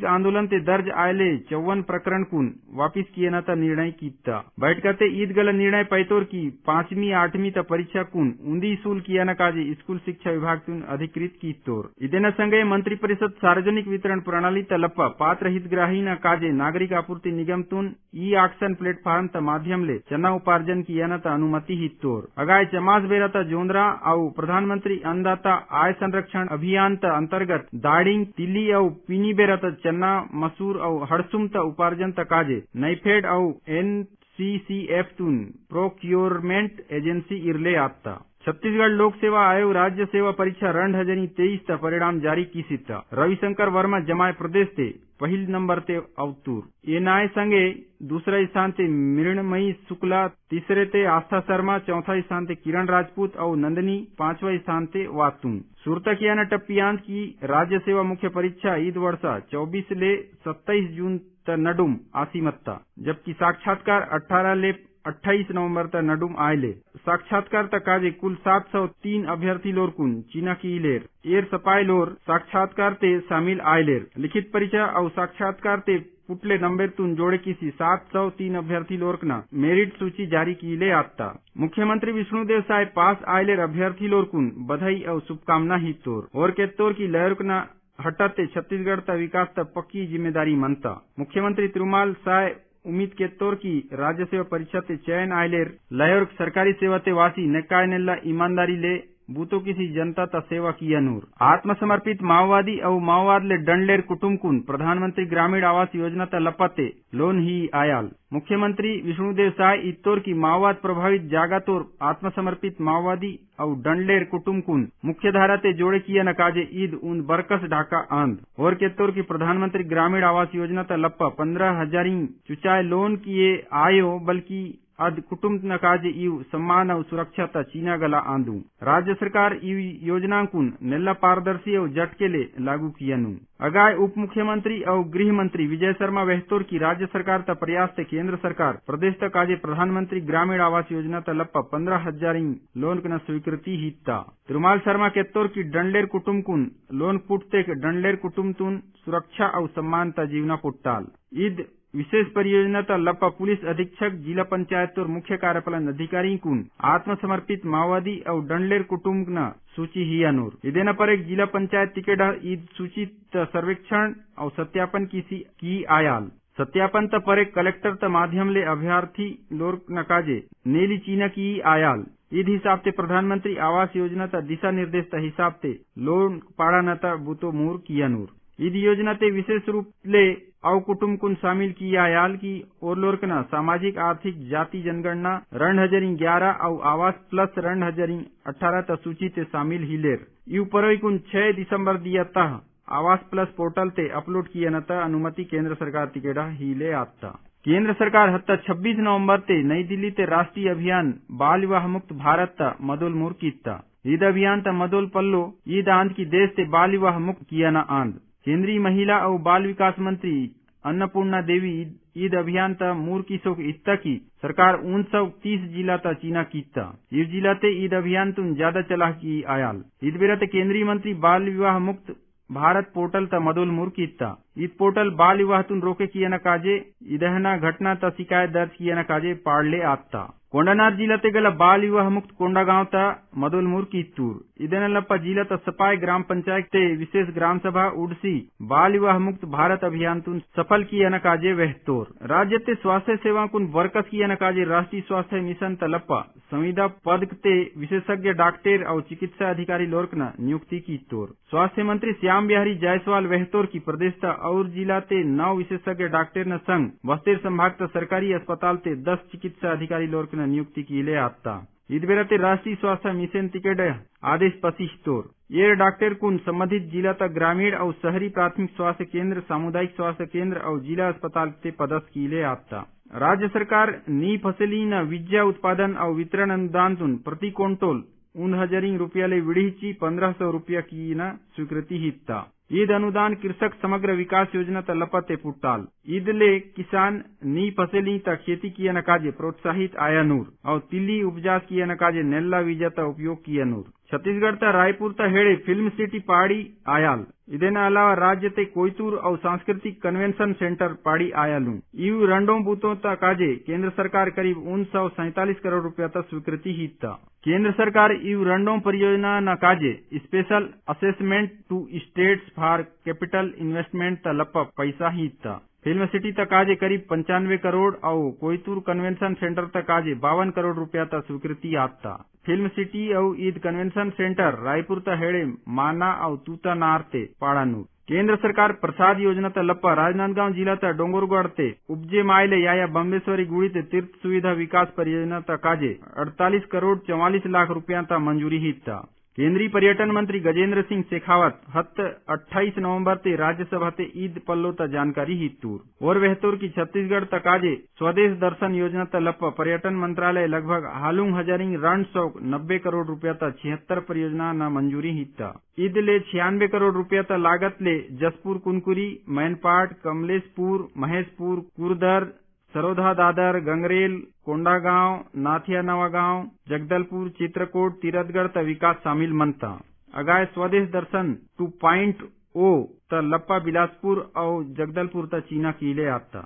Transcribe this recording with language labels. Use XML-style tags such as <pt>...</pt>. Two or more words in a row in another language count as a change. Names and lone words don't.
<gon>आंदोलन ते दर्ज आयले 54 प्रकरण कुन वापिस किए न निर्णय कीता बैठक ते ईद गल निर्णय पैतोर की 5वीं 8वीं ता परीक्षा कुन उन्दी शुल्क किया न काजे स्कूल शिक्षा विभाग तुन अधिकृत की तोर इदेन संगे मंत्रिपरिषद सार्वजनिक वितरण प्रणाली तलप पात्र हितग्राही न काजे नागरिक आपूर्ति निगम तुन</gon> <en>e auction platform</en> <gon>ता माध्यम ले चना उपार्जन किया न अनुमति हितोर अगाय चमास बेरा ता जोंदरा और प्रधानमंत्री अन्नदाता आय संरक्षण अभियान ता अंतर्गत दाड़िंग तिल्ली और पीनी बेरा ता चना मसूर और हड़सुम ता उपार्जन ता काजे नईफेड और NCCF तुन</gon> <en>procurement agency</en> <gon>इरले आत्ता छत्तीसगढ़ लोक सेवा आयोग राज्य सेवा परीक्षा 2023 ता परिणाम जारी कीसिता रविशंकर वर्मा जमाय प्रदेश ते पहिल नंबर ते अवतूर एनआई संगे दूसरा स्थान ते मृणमयी शुक्ला तीसरे ते आस्था शर्मा चौथा स्थान ते किरण राजपूत और नंदनी 5वां स्थान ते वातुन सुरतकियाना टप्पियांश की राज्य सेवा मुख्य परीक्षा ईद वर्षा 24 ले 27 जून त नडुम आसीमत्ता जबकि साक्षात्कार 18 ले 28 नवंबर तक नडुम आयले साक्षात्कार तक काजे कुल 703 अभ्यर्थी लोर कुन चीना की लेर एर सपाय लोर साक्षात्कार ते शामिल आयलेर लिखित परीक्षा और साक्षात्कार ते पुटले नंबर तुन जोड़े किसी 703 अभ्यर्थी लोरकना मेरिट सूची जारी की ले आत्ता मुख्यमंत्री विष्णुदेव साय पास आयलेर अभ्यर्थी लोर कुन बधाई और शुभकामना ही तोर और के तोर की लहरकना हटाते छत्तीसगढ़ ता विकास ता पक्की जिम्मेदारी मनता मुख्यमंत्री तिरुमाल साय उम्मीद के तौर की राज्य सेवा परीक्षा ते चयन आयलेर लयर सरकारी सेवा ते वासी नेकाय नेल्ला ईमानदारी ले बूतो किसी जनता ता सेवा की अनूर आत्मसमर्पित माओवादी और माओवाद ले डंडलेर कुटुंब कुन प्रधानमंत्री ग्रामीण आवास योजना ता लपते लोन ही आयाल मुख्यमंत्री विष्णुदेव साय इत्तोर की माओवाद प्रभावित जागा तोर आत्मसमर्पित माओवादी और डंडलेर कुटुंब कुन मुख्य धारा ते जोड़े किया न काजे ईद उन बरकस ढाका आंद और केत्तोर की प्रधानमंत्री ग्रामीण आवास योजना ता लप्पा 15,000 चुचाए लोन किए आयो बल्कि अद कुटुंब नकाजे इव सम्मान और सुरक्षा ता चीना गला आंदू राज्य सरकार इव योजना कुन नेल्ला पारदर्शी और झटके ले लागू कियनु अगाय उप मुख्यमंत्री और गृह मंत्री विजय शर्मा वेहतोर की राज्य सरकार ता प्रयास ते केंद्र सरकार प्रदेश तक काजे प्रधानमंत्री ग्रामीण आवास योजना ता लप्पा 15,000 लोन कना स्वीकृति हिता तिरुमाल शर्मा केत्तोर की डंडलेर कुटुंब कुन लोन पुटते डंडलेर कुटुंब तुन सुरक्षा और सम्मान ता जीवना पुट्टाल ईद विशेष परियोजना ता लप्पा पुलिस अधीक्षक जिला पंचायत और मुख्य कार्यपालन अधिकारी कुन आत्मसमर्पित माओवादी और डंडलेर कुटुंब न सूची ही अनूर इदेना पर एक जिला पंचायत टिकेट ईद सूची सर्वेक्षण और सत्यापन की आयाल सत्यापन त पर एक कलेक्टर त माध्यम ले अभ्यर्थी लोर नकाजे नेली चीना की आयाल ईद हिसाब ते प्रधानमंत्री आवास योजना ता दिशा निर्देश ता हिसाब ते लोन पाड़ा न ता बूतो मूर की अनूर ईद योजना ते विशेष रूप ले अव कुटुंब कुन शामिल की आयाल की और लोरकना सामाजिक आर्थिक जाति जनगणना 2011 और आवास प्लस 2018 ता सूची ते शामिल हिलेर यू परई कुन 6 दिसंबर दिया तह आवास प्लस पोर्टल ते अपलोड किया न ता अनुमति केंद्र सरकार तिकेडा हिले आता केंद्र सरकार हत्ता 26 नवंबर ते नई दिल्ली ते राष्ट्रीय अभियान बाल विवाह मुक्त भारत ता मदोल मुर कीता ईद अभियान ता मदोल पल्लो ईद आंद की देश ते बाल विवाह मुक्त किया न आंद केंद्रीय महिला और बाल विकास मंत्री अन्नपूर्णा देवी ईद अभियान ता मूर की सोक इत्ता की सरकार 930 जिला ता चीना कीता ये जिला ते ईद अभियान तुम ज्यादा चला की आयाल ईद बेरा ते केंद्रीय मंत्री बाल विवाह मुक्त भारत पोर्टल ता मदोल मुर कीता ईद पोर्टल बाल विवाह तुन रोके किया न काजे इदहना घटना ता शिकायत दर्ज किया न काजे पाड़ले आता कोंडानार जिला ते गला बाल विवाह मुक्त कोंडा गांव ता मदोल मुर कीतूर इदन लप्पा जिला ता सपाय ग्राम पंचायत ते विशेष ग्राम सभा उडसी बाल विवाह मुक्त भारत अभियान तुन सफल किया न काजे वेहतोर राज्य ते स्वास्थ्य सेवा कुन वर्कस किया न काजे राष्ट्रीय स्वास्थ्य मिशन ता लप्पा संविदा पद ते विशेषज्ञ डॉक्टर और चिकित्सा अधिकारी लोरकना नियुक्ति की तोर स्वास्थ्य मंत्री श्याम बिहारी जायसवाल वेहतोर की प्रदेश ता और जिला ते 9 विशेषज्ञ डॉक्टर न संग बस्तर संभाग ता सरकारी अस्पताल ते 10 चिकित्सा अधिकारी लोरकना नियुक्ति की ले आता ईद बेरा ते राष्ट्रीय स्वास्थ्य मिशन तिकेड आदेश पसीश तोर ये डॉक्टर कुन संबंधित जिला तक ग्रामीण और शहरी प्राथमिक स्वास्थ्य केंद्र सामुदायिक स्वास्थ्य केंद्र और जिला अस्पताल ते पदस्थ की ले आता राज्य सरकार नी फसली न विद्या उत्पादन और वितरण अनुदान तुन प्रति क्विंटल 9,000 रुपया ले विडीची 1,500 रुपया की न स्वीकृति हिता ईद अनुदान कृषक समग्र विकास योजना ता लपते पुट्टाल ईद ले किसान नी फसली ता खेती किया न काजे प्रोत्साहित आया नूर और तिल्ली उपजास किया न काजे नेल्ला बीजा ता उपयोग किया नूर छत्तीसगढ़ ता रायपुर ता हेड़े</gon> <en>film city</en> <gon>पाड़ी आयाल इदेना अलावा राज्य ते कोयतूर और सांस्कृतिक कन्वेंशन सेंटर पाड़ी आयालू यू रंडों बूतों ता काजे केंद्र सरकार करीब 947 करोड़ रुपया ता स्वीकृति हिता केंद्र सरकार यू रंडों परियोजना न काजे स्पेशल असेसमेंट टू स्टेट्स फॉर कैपिटल इन्वेस्टमेंट ता लप्पा पैसा हिता</gon> <en>film city</en> <gon>तक काजे करीब 95 करोड़ और कोयतूर कन्वेंशन सेंटर तक काजे 52 करोड़ रुपया ता स्वीकृति आता</gon> <en>film city</en> <gon>और ईद</gon> <en>convention centre</en> <gon>रायपुर ता हेड़े माना और तूता नारते पाड़ानू केंद्र सरकार प्रसाद योजना ता लप्पा राजनांदगांव जिला ता डोंगरगढ़ ते उपजे मायले या बम्बेश्वरी गुड़ी ते तीर्थ सुविधा विकास परियोजना ता काजे 48 करोड़ 44 लाख रुपया ता मंजूरी हिता केंद्रीय पर्यटन मंत्री गजेंद्र सिंह शेखावत 28 नवंबर ते राज्यसभा ते ईद पल्लो ता जानकारी हितूर और वेहतूर की छत्तीसगढ़ तक काजे स्वदेश दर्शन योजना ता लप्पा पर्यटन मंत्रालय लगभग हालुंग हजारिंग रण 90 करोड़ रुपया ता 76 परियोजना न मंजूरी हिता ईद ले 96 करोड़ रुपया ता लागत ले जसपुर कुनकुरी मैनपाट कमलेशपुर महेशपुर कुरदर सरोधा दादर गंगरेल कोंडागांव नाथिया नवागांव जगदलपुर चित्रकूट तीरथगढ़ ता विकास शामिल मनता अगाय स्वदेश दर्शन 2.0 ता लप्पा बिलासपुर और जगदलपुर ता चीना कीले आता</gon>